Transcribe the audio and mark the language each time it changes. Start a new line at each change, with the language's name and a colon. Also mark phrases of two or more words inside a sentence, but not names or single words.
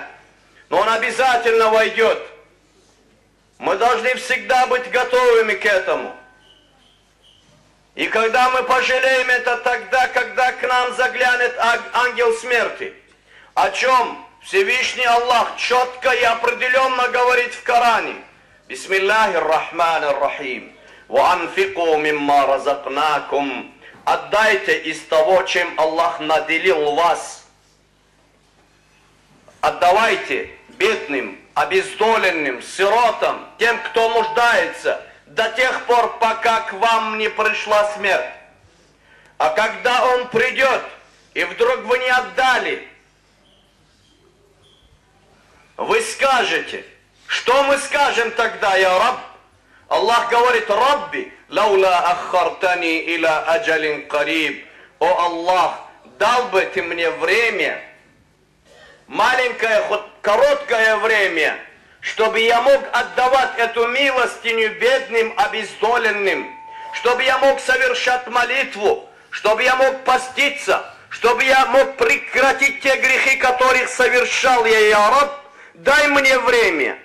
Russian: Но он обязательно войдет. Мы должны всегда быть готовыми к этому. И когда мы пожалеем это тогда, когда к нам заглянет ангел смерти, о чем Всевышний Аллах четко и определенно говорит в Коране.
Arabic: بسم الله الرحمن الرحيم. وأنفقوا مما رزقناكم.
Russian: Отдайте из того, чем Аллах наделил вас. Отдавайте бедным, обездоленным, сиротам, тем, кто нуждается, до тех пор, пока к вам не пришла смерть. А когда он придет, и вдруг вы не отдали, вы скажете, что мы скажем тогда,
Arabic: يا رب?
Russian: Аллах говорит:
Arabic: ربي، لولا أخرتني إلى أجل قريب.
Russian: О Аллах, дал бы ты мне время, маленькое, хоть короткое время, чтобы я мог отдавать эту милостиню бедным, обездоленным, чтобы я мог совершать молитву, чтобы я мог поститься, чтобы я мог прекратить те грехи, которых совершал
Arabic: يا رب,
Russian: дай мне время.